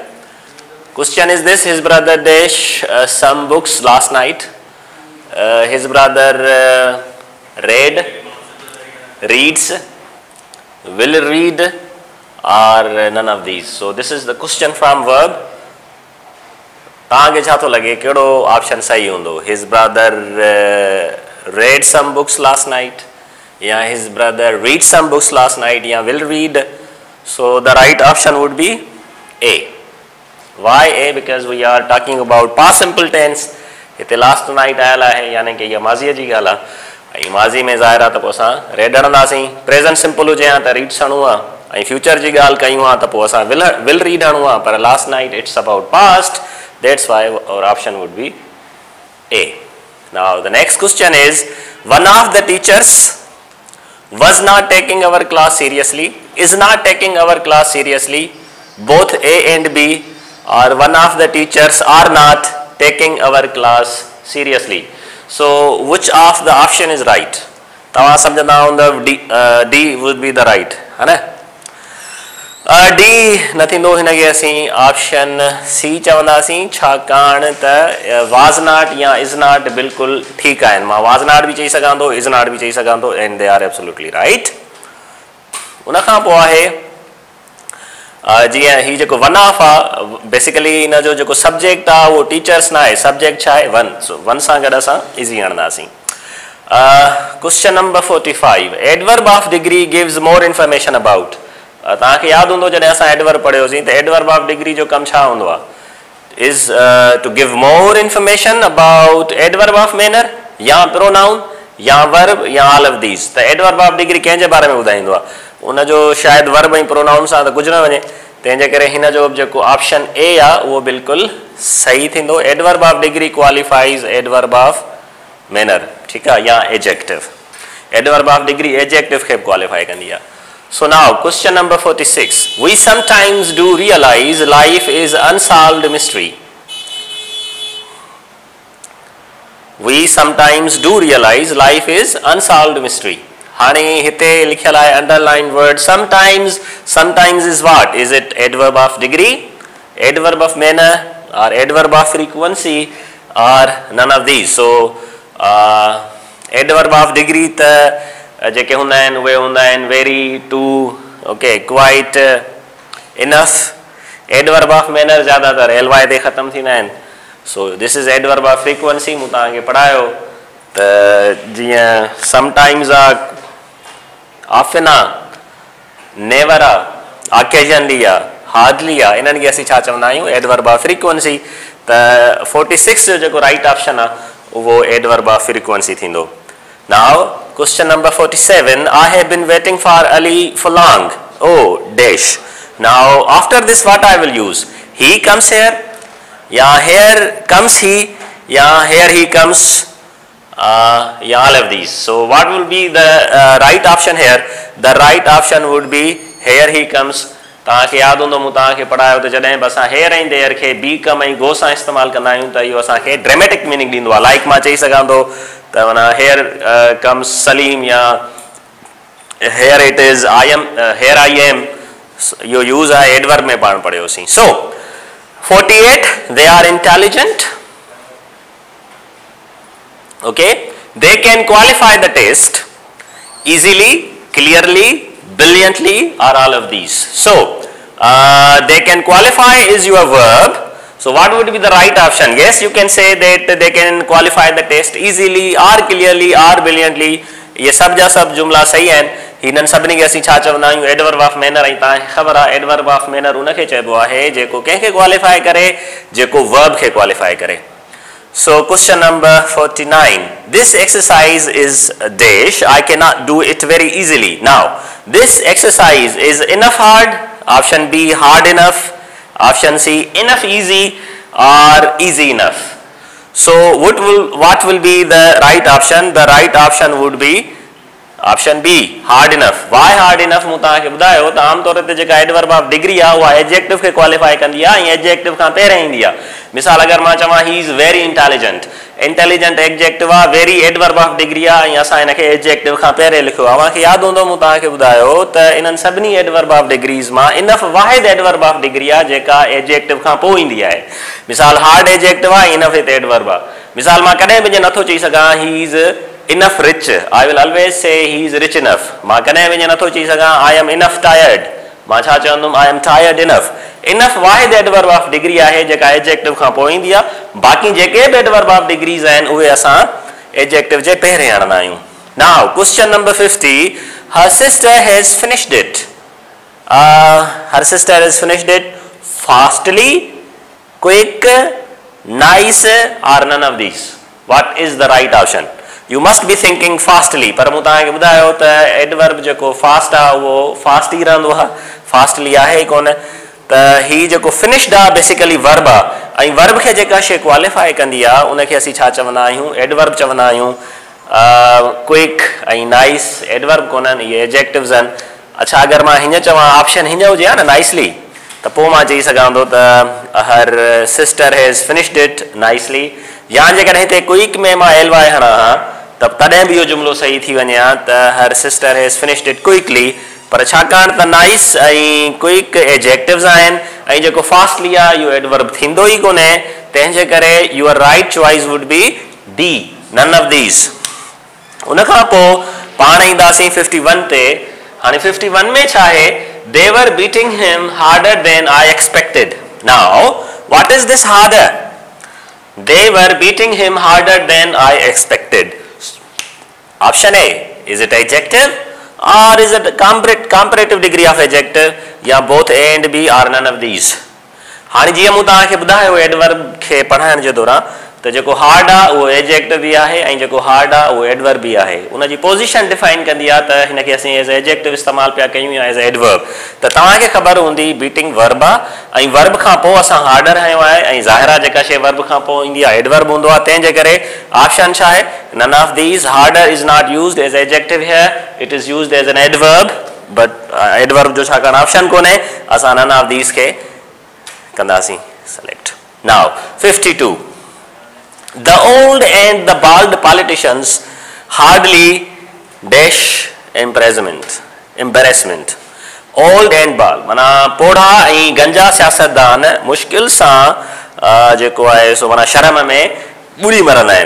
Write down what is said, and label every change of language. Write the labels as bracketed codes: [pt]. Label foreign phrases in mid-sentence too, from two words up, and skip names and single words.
[en] Question is this: his brother Dash some books last night. His brother reads, will read, or none of these. So this is the question from verb. [sd] तव्हांखे छा थो लॻे कहिड़ो ऑप्शन सही हूंदो? [en] His brother read some books last night, या his brother read some books last night, या will read. So the right option would be A. Why A? Because we are talking about past simple tense. [sd] हिते [en] last night [sd] आयल आहे, यानी कि इहा माज़ीअ जी ॻाल्हि आहे. ऐं माज़ी में ज़ाहिर आहे त पोइ असां read हणंदासीं. [en] present simple [sd] हुजे हा त reads हणूं आहे, ऐं फ्यूचर जी ॻाल्हि कयूं हा त पोइ असां will read हणूं आहे. [en] पर last night it's about past. That's why our option would be A. Now the next question is: one of the teachers was not taking our class seriously, is not taking our class seriously. Both A and B, or one of the teachers are not taking our class seriously. So which of the option is right? [sd] तव्हां सम्झंदा हूंदा [en] D would be the right, [sd] है ना? D न थींदो, हिनखे असीं ऑप्शन C चवंदासीं, छाकाणि त [en] was not [sd] या [en] is not [sd] बिल्कुलु ठीकु आहिनि. मां [en] was not [sd] बि चई सघां थो, [en] is not [sd] बि चई सघां थो, [en] and they are absolutely right. [sd] उन खां पोइ आहे जीअं ही जेको [en] one of [sd] आहे, बेसिकली हिन जो जेको सब्जेक्ट आहे उहो टीचर्स न आहे. सब्जेक्ट छा आहे? वन. सो वन सां गॾु असां इज़ी हणंदासीं. [en] question number 45: adverb of degree gives more information about. [sd] तव्हांखे यादि हूंदो जॾहिं असां एडवर्ब पढ़ियोसीं त [en] adverb of degree [sd] जो कमु छा हूंदो आहे? [en] is to give more information about adverb of manner, या प्रोनाउन, या वर्ब, या all of these. [sd] त [en] adverb of degree [sd] कंहिंजे बारे में ॿुधाईंदो आहे? उनजो शायदि वर्ब ऐं प्रोनाउन सां त कुझु न वञे. तंहिंजे करे हिन जो जेको [en] option A [sd] आहे उहो बिल्कुलु सही थींदो. [en] adverb of degree qualifies adverb of manner, [sd] ठीकु आहे, या एडजेक्टिव. [en] adverb of degree [sd] एडजेक्टिव खे क्वालिफाई कंदी आहे. [en] So now question number 46: we sometimes do realize life is unsolved mystery. We sometimes do realize life is unsolved mystery. [sd] हाणे हिते लिखियल आहे [en] underlined word sometimes. Sometimes is what? Is it adverb of degree, adverb of manner, or adverb of frequency, or none of these? So adverb of degree [sd] त जेके हूंदा आहिनि उहे हूंदा आहिनि [en] very, too, okay, quite, enough. adverb of manner [sd] ज़्यादातर LY ते ख़तमु थींदा आहिनि. [en] so this is adverb of frequency. [sd] मूं तव्हांखे पढ़ायो त जीअं समटाइम्स आहे, ऑफन आहे, नेवर आहे, ऑकेजनली आहे, हार्डली आहे. इन्हनि खे असीं छा चवंदा आहियूं? [en] adverb of frequency. [sd] त 46 जो जेको [en] right option [sd] आहे उहो [en] adverb of frequency [sd] थींदो. [en] Now question number 47: I have been waiting for Ali for long. Oh dash. Now after this what I will use? He comes here, yeah, here comes he, yeah, here he comes, yeah, all of these. So what will be the right option here? The right option would be here he comes. [sd] तव्हांखे यादि हूंदो मूं तव्हांखे पढ़ायो त जॾहिं बि असां हेयर ऐं देयर खे बी कम ऐं गो सां इस्तेमालु कंदा आहियूं त इहो असांखे [en] dramatic meaning [sd] ॾींदो आहे. [en] लाइक [sd] मां चई सघां थो त माना [en] here comes Saleem, या here it is I am, here I am. [sd] इहो यूज़ आहे एडवर्ब में पाण पढ़ियोसीं. [en] so 48: they are intelligent. okay, they can qualify the test easily, clearly, brilliantly, or all of these. So they can qualify is your verb. So what would be the right option? Yes, you can say that they can qualify the test easily, or clearly, or brilliantly. [sd] ये सब जा सब जुमला सही आहिनि. हिननि सभिनी खे असीं छा चवंदा आहियूं? [en] adverb of manner. [sd] ऐं तव्हांखे ख़बर आहे [en] adverb of manner [sd] उनखे चइबो आहे जेको कंहिंखे क्वालिफाई करे, जेको वर्ब खे क्वालिफाई करे. [en] So question number 49: this exercise is dash. I cannot do it very easily. Now this exercise is enough hard. Option B, hard enough. Option C, enough easy, or easy enough. So what will be the right option? The right option would be option B, hard enough. Why hard enough? [sd] मूं तव्हांखे ॿुधायो त आम तौर ते जेका [en] adverb of degree [sd] आहे उहा एडजेक्टिव खे क्वालिफाई कंदी आहे ऐं एडजेक्टिव खां पहिरियों ईंदी आहे. मिसाल अगरि मां चवां [en] he is very intelligent, intelligent adjective [sd] आहे, [en] very adverb of degree [sd] आहे ऐं असां हिनखे एडजेक्टिव खां पहिरियों लिखियो आहे. तव्हांखे यादि हूंदो मूं तव्हांखे ॿुधायो त इन्हनि सभिनी [en] adverb of degrees [sd] मां इनफ वाहिद [en] adverb of degree [sd] आहे जेका एडजेक्टिव खां पोइ ईंदी आहे. मिसाल हार्ड एडजेक्टिव आहे, इनफ हिते एडवर्ब आहे. मिसाल मां कॾहिं बि नथो चई सघां [en] he is enough rich. I will always say he is rich enough. [sd] मां कॾहिं बि नथो चई सघां [en] I am enough tired. [sd] मां छा चवंदुमि [en] I am tired enough. [sd] enough वाहिद [en] adverb of degree [sd] आहे जेका एडजेक्टिव खां पोइ ईंदी आहे. बाक़ी जेके बि [en] adverb of degrees [sd] आहिनि उहे असां एडजेक्टिव जे पहिरियों आणंदा आहियूं. [en] Now question number 50. Her sister has finished it. Her sister has finished it fastly, quick, nice or none of these. What is the right option? You must be thinking fastly. [sd] पर मूं तव्हांखे ॿुधायो त एडवर्ब जेको फास्ट आहे उहो फास्ट ई रहंदो आहे, फास्टली आहे ई कोन. त ही जेको फिनिश्ड आहे बेसिकली वर्ब आहे ऐं वर्ब खे जेका शइ क्वालिफाई कंदी आहे उनखे असीं छा चवंदा आहियूं? एडवर्ब चवंदा आहियूं. क्विक ऐं नाइस एडवर्ब कोन्हनि, इहे एडजेक्टिव्स आहिनि. अच्छा अगरि मां हीअं चवां ऑप्शन हीअं हुजे हा न नाइसली, त पोइ मां चई सघां थो त [en] her sister has finished it nicely. [sd] या जेकॾहिं हिते क्विक में मां [en] L Y [sd] हणां हा त तॾहिं बि इहो जुमिलो सही थी वञे हा त [en] her sister has finished it quickly. [sd] पर छाकाणि त नाइस ऐं क्विक एडजेक्टिव्स आहिनि ऐं जेको फास्टली आहे इहो एडवर्ब थींदो ई कोन्हे, तंहिंजे करे [en] your right choice would be D, none of these. [sd] उनखां पोइ पाण ईंदासीं 51 ते. हाणे 51 में छा आहे? [en] they were beating him harder than I expected. now what is this harder? They were beating him harder than I expected. Option A, is it adjective or is it comparative degree of adjective? या both A and B or none of these. [sd] हाणे जीअं मूं तव्हांखे ॿुधायो एडवर्ब खे पढ़ाइण जे दौरान त जेको हार्ड आहे उहो एडजेक्टिव बि आहे ऐं जेको हार्ड आहे उहो एडवर्ब बि आहे. उनजी पोज़ीशन डिफाइन कंदी आहे त हिनखे असीं [en] as adjective [sd] इस्तेमालु पिया कयूं या [en] as adverb. [sd] त तव्हांखे ख़बर हूंदी बीटिंग वर्ब आहे ऐं वर्ब खां पोइ असां हार्डर हयो आहे ऐं ज़ाहिर आहे जेका शइ वर्ब खां पोइ ईंदी आहे एडवर्ब हूंदो आहे. तंहिंजे करे ऑप्शन छा आहे? [en] none of these. harder is not used as adjective here, it is used as an adverb. but adverb [sd] जो छाकाणि ऑप्शन कोन्हे असां [en] none of these [sd] खे कंदासीं सेलेक्ट. [en] now 52. The old and the bald politicians hardly dash embarrassment. Old and bald [sd] माना पोढ़ा ऐं गंजा सियासतदान मुश्किल सां जेको आहे सो माना शर्म में ॿुड़ी मरंदा आहिनि.